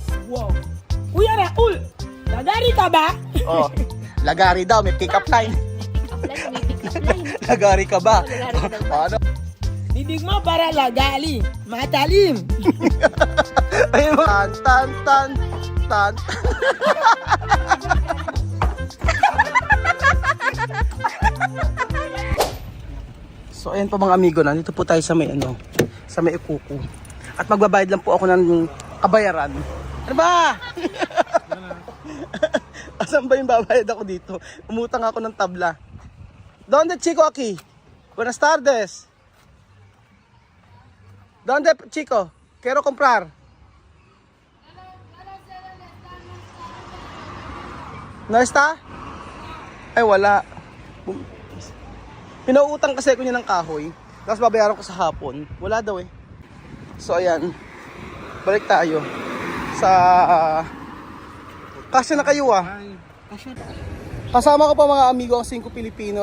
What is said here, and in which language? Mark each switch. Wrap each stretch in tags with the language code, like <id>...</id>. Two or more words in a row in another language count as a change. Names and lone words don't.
<tl>Wow. Kuya Raul, lagari ka ba? Oh, lagari daw, may pick-up line. May pick-up line. Lagari ka ba? Lagari ka daw ba? Ano? Bibig mo para lagali, matalim. Ayun, tan, tan, tan, tan. So ayan po mga amigo, nandito po tayo sa may sa may Ikuku. At magbabayad lang po ako ng kabayaran. Ano ba? Asan ba yung babayad ako dito? Umutang ako ng tabla.</tl> <es>Donde chico aquí? Buenas tardes. Donde chico? Quiero comprar. No está?</es> <tl>Ay wala. Pinauutang kasi ko niya ng kahoy. Tapos babayaran ko sa hapon. Wala daw eh. So ayan. Balik tayo. Sa kasi na kayo ah. Kasama ko pa mga amigo ang 5 Pilipinos.</tl>